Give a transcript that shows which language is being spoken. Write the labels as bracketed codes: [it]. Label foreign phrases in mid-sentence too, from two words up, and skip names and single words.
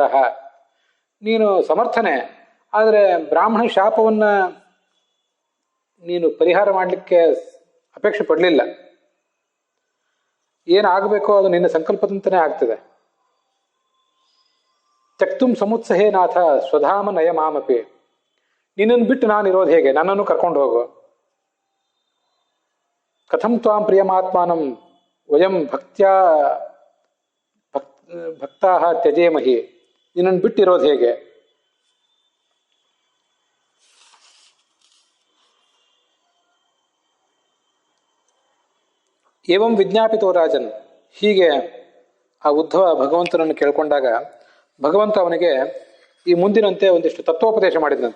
[kn] ನೀನು ಸಮರ್ಥನೆ, ಆದರೆ ಬ್ರಾಹ್ಮಣ ಶಾಪವನ್ನು ನೀನು ಪರಿಹಾರ ಮಾಡಲಿಕ್ಕೆ ಅಪೇಕ್ಷೆ ಪಡಲಿಲ್ಲ. ಏನಾಗಬೇಕೋ ಅದು ನಿನ್ನ ಸಂಕಲ್ಪದಂತೆಯೇ ಆಗ್ತದೆ. [sa] ತ್ಯಕ್ತುಂ ಸಮುತ್ಸಹೇ ನಾಥ ಸ್ವಧಾಮ ನಯ ಮಾಮಪಿ. [kn] ನಿನ್ನನ್ನು ಬಿಟ್ಟು ನಾನಿರೋದು ಹೇಗೆ? ನನ್ನನ್ನು ಕರ್ಕೊಂಡು ಹೋಗು. [sa] ಕಥಂ ತ್ವಾಂ ಪ್ರಿಯಮಾತ್ಮಾನಂ ವಯಂ ಭಕ್ತಾ ತ್ಯಜೇಮಹಿ. [kn] ನಿನ್ನನ್ನು ಬಿಟ್ಟಿರೋದು ಹೇಗೆ? [sa] ಏವಂ ವಿಜ್ಞಾಪಿತೋ ರಾಜನ್. [kn] ಹೀಗೆ ಆ ಉದ್ಧವ ಭಗವಂತನನ್ನು ಕೇಳ್ಕೊಂಡಾಗ ಭಗವಂತ ಅವನಿಗೆ ಈ ಮುಂದಿನಂತೆ ಒಂದಿಷ್ಟು ತತ್ವೋಪದೇಶ ಮಾಡಿದಂತೆ.